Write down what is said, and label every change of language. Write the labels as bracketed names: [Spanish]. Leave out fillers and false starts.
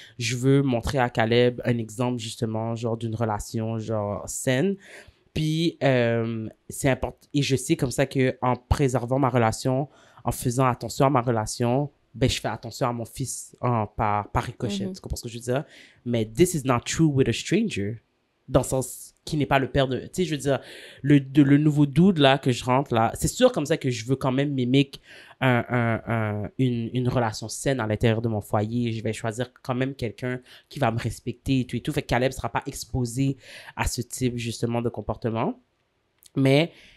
[French] Je veux montrer à Caleb un exemple, justement, genre d'une relation, genre, saine. Puis, c'est important. Et je sais comme ça qu'en préservant ma relation, en faisant attention à ma relation... ben, je fais attention à mon fils par ricochet. Tu comprends ce que je veux dire? [English] Mais this is not true with a stranger. [French] Dans le sens qui n'est pas le père de... Tu sais, je veux dire, le nouveau dude, là, que je rentre, là, c'est sûr comme ça que je veux quand même mimiquer une relation saine à l'intérieur de mon foyer. Je vais choisir quand même quelqu'un qui va me respecter et tout et tout. Fait que Caleb ne sera pas exposé à ce type, justement, de comportement. Mais...